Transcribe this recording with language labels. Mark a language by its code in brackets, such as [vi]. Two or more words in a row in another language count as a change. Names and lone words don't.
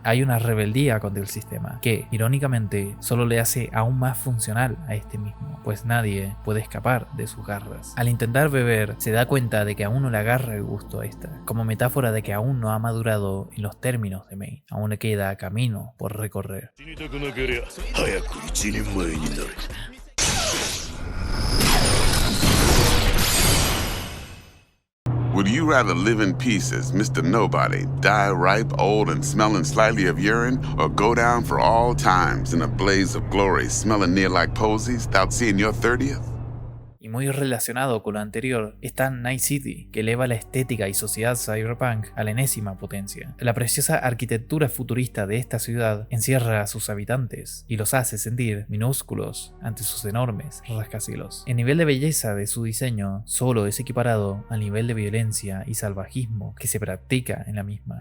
[es] Hay una rebeldía contra el sistema, que, irónicamente, solo le hace aún más funcional a este mismo, pues nadie puede escapar de sus garras. Al intentar beber, se da cuenta de que aún no le agarra el gusto a esta, como metáfora de que aún no ha madurado en los términos de Main, aún le queda camino por recorrer. [ja] 死にたくなけりゃ早く一人前になれ。 [en] Would you rather live in peace as Mr. Nobody, die ripe, old, and smelling slightly of urine, or go down for all times in a blaze of glory, smelling near like posies, without seeing your 30th? [es] Y muy relacionado con lo anterior está Night City, que eleva la estética y sociedad cyberpunk a la enésima potencia. La preciosa arquitectura futurista de esta ciudad encierra a sus habitantes y los hace sentir minúsculos ante sus enormes rascacielos. El nivel de belleza de su diseño solo es equiparado al nivel de violencia y salvajismo que se practica en la misma.